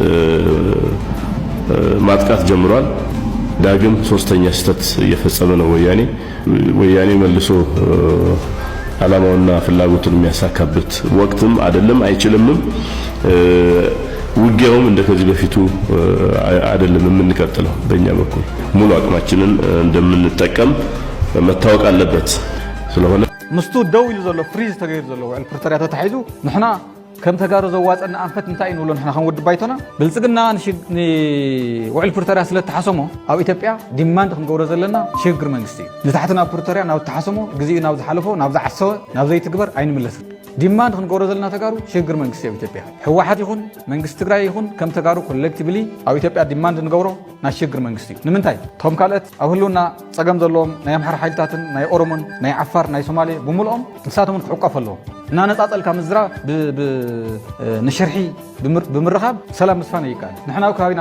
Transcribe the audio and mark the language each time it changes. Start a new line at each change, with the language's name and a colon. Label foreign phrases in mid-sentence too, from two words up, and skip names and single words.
Amharic: ማጥቃት ጀምሯል። ዳግም ሶስተኛ ስህተት እየፈጸመ ነው ወያኔ መልሶ ዓላማውና ፍላጎቱን የሚያሳካበት ወቅትም አይደለም አይችልምም። ውጊያውም እንደከዚህ በፊቱ አይደለም የምንቀጥለው። በእኛ በኩል ሙሉ አቅማችንን እንደምንጠቀም መታወቅ አለበት። ስለሆነ
Tigrinya: ምስቱ ደው ይሉ ዘሎ ፍሪዝ ተገይሩ ዘሎ ውዕል ፕሪቶሪያ ተታሒዙ ንሕና ከም ተጋሩ ዘዋፀና አንፈት እንታይ ንብሎ ንሕና ክንወድ ባይቶና ብልጽግና ውዕል ፕሪቶሪያ ስለ ተሓሰሞ ኣብ ኢትዮጵያ ዲማንድ ክንገብሮ ዘለና ሽግግር መንግስቲ ንታሕትና ፕሪቶሪያ ናብ ተሓሰሞ ግዜኡ ናብ ዝሓለፎ ናብ ዝዓሰወ ናብ ዘይትግበር ኣይንምለስን። ዲማንድ ክንገብሮ ዘለና ተጋሩ ሽግግር መንግስቲ ኣብ ኢትዮጵያ ሕወሓት ይኹን መንግስቲ ትግራይ ይኹን ከም ተጋሩ ኮሌክቲቭሊ ኣብ ኢትዮጵያ ዲማንድ ንገብሮ ናይ ሽግግር መንግስቲ ንምንታይ ቶም ካልኦት ኣብ ህልውና ፀገም ዘለዎም ናይ ኣምሓራ ሓይልታትን ናይ ኦሮሞን ናይ ዓፋር ናይ ሶማሌ ብምልኦም ንሳቶምን ክዕቀፍ ኣለዎም እና ነፃፀልካ ምዝራብ ንሽርሒ ብምርኻብ ሰላም ምስፋን ይቃል ንሕና ኣብ ከባቢና